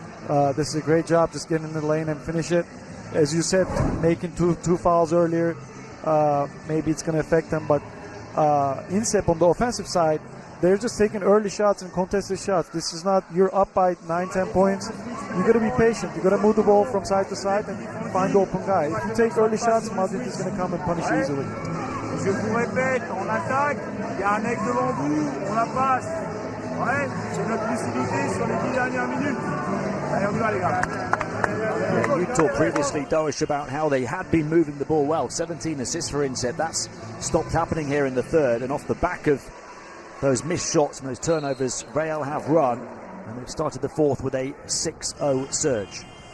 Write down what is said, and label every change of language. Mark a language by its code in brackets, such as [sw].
[en] This is a great job, just getting in the lane and finish it. As you said, making two fouls earlier, maybe it's going to affect them. But Insep on the offensive side, they're just taking early shots and contested shots. This is not, you're up by 9-10 points. You got to be patient. You got to move the ball from side to side and find the open guy. If you take early shots, Madrid is going to come and punish you easily. [fr] Je vous répète, on attaque, il y a un Angt devant vous, on la passe. Ouais, c'est notre lucidité sur les 10 dernières minutes. Allez, on y va les gars. [en] Yeah, you talked previously, Doish, about how they had been moving the ball well. 17 assists for Insep. That's stopped happening here in the third, and off the back of those missed shots and those turnovers, Real have run, and they've started the fourth with a 6-0 surge.